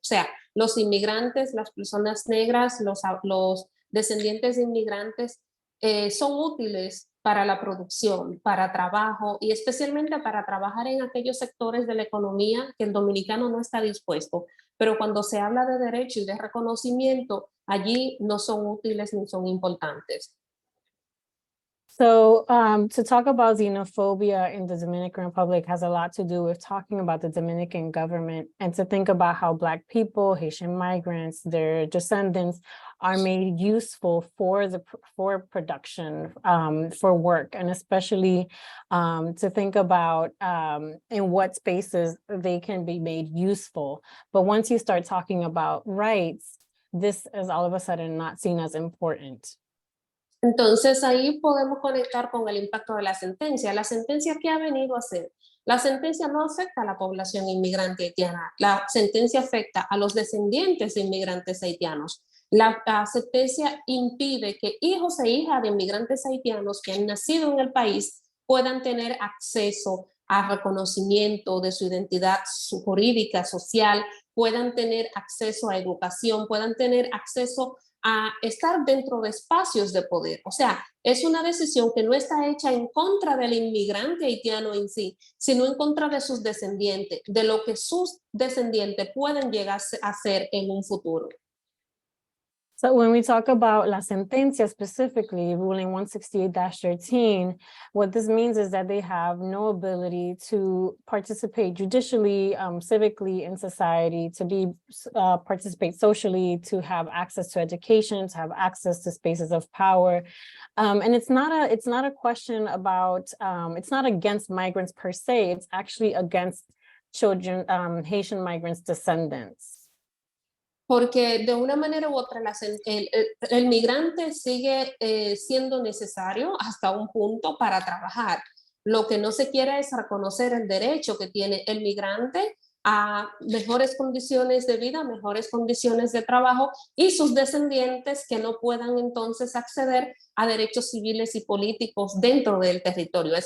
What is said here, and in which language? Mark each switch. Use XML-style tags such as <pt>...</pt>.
<es>O sea, los inmigrantes, las personas negras, los descendientes de inmigrantes son útiles para la producción, para trabajo y especialmente para trabajar en aquellos sectores de la economía que el dominicano no está dispuesto. Pero cuando se habla de derecho y de reconocimiento, allí no son útiles ni son importantes.</es> <en>So to talk about xenophobia in the Dominican Republic has a lot to do with talking about the Dominican government and to think about how Black people, Haitian migrants, their descendants are made useful for production, for work, and especially to think about in what spaces they can be made useful. But once you start talking about rights, this is all of a sudden not seen as important.</en> <es>Entonces ahí podemos conectar con el impacto de la sentencia. ¿La sentencia qué ha venido a hacer? La sentencia no afecta a la población inmigrante haitiana, la sentencia afecta a los descendientes de inmigrantes haitianos. La sentencia impide que hijos e hijas de inmigrantes haitianos que han nacido en el país puedan tener acceso a reconocimiento de su identidad jurídica, social, puedan tener acceso a educación, puedan tener acceso a estar dentro de espacios de poder. O sea, es una decisión que no está hecha en contra del inmigrante haitiano en sí, sino en contra de sus descendientes, de lo que sus descendientes pueden llegar a ser en un futuro.</es> <en>So when we talk about La Sentencia specifically, ruling 168-13, what this means is that they have no ability to participate judicially, civically in society, to participate socially, to have access to education, to have access to spaces of power. And it's not a question about, it's not against migrants per se, it's actually against children, Haitian migrants' descendants.</en> <es>Porque de una manera u otra el migrante sigue siendo necesario hasta un punto para trabajar. Lo que no se quiere es reconocer el derecho que tiene el migrante a mejores condiciones de vida, mejores condiciones de trabajo y sus descendientes que no puedan entonces acceder a derechos civiles y políticos dentro del territorio.</es>